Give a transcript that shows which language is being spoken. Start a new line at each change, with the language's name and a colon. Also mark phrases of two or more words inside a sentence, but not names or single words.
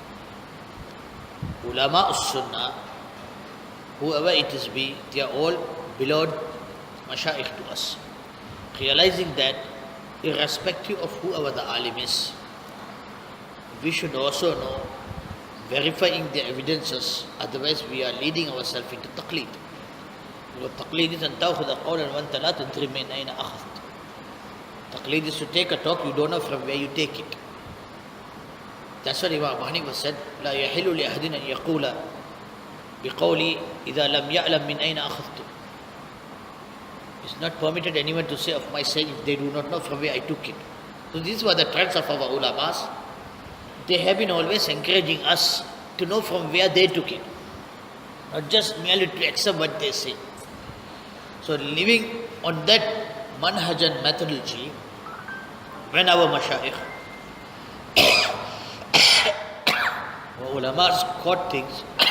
Arabic: علماء السنة,
English: whoever it is be, they are all beloved mashayikh to us. Realizing that irrespective of whoever the alim is, we should also know, verifying the evidences, otherwise we are leading ourselves into taqleed.
Arabic: Taqleed is أن تأخذ قولا وأنت لا تدري من أين أخذت.
English: Taqleed is to take a talk, you don't know from where you take it. That's what Imam Abu Hanifa said,
Arabic: لا يحل لأحد أن يقول بقولي إذا لم يعلم من أين أخذت.
English: It's not permitted anyone to say of my saying if they do not know from where I took it. So these were the trends of our ulamas. They have been always encouraging us to know from where they took it, not just merely to accept what they say. So living on that manhaj and methodology, when our mashayikh or ulamas quote things